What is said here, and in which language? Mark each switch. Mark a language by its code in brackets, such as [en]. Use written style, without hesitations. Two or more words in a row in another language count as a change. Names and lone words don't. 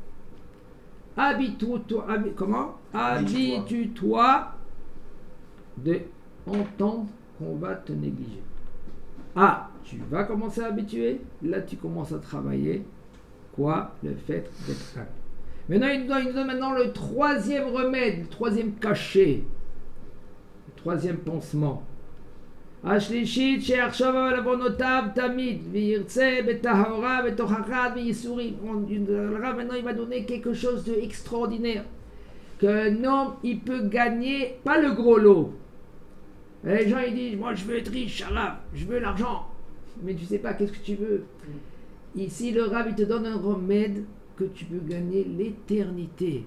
[fr] Habitue-toi de entendre qu'on va te négliger. Ah, tu vas commencer à habituer. Là, tu commences à travailler. Quoi? Le fait d'être humble. Maintenant, il nous donne maintenant le troisième remède, le troisième cachet, le troisième pansement. [he] השלישית שעכשיו עוונותיו תמיד וירצה בטהרה בתוכחה וייסורים. [fr] Maintenant il va donner quelque chose d'extraordinaire qu'un homme il peut gagner, pas le gros lot. Les gens ils disent moi je veux être riche, Rav, je veux l'argent, mais tu sais pas qu'est-ce que tu veux. Ici le Rav il te donne un remède que tu peux gagner l'éternité.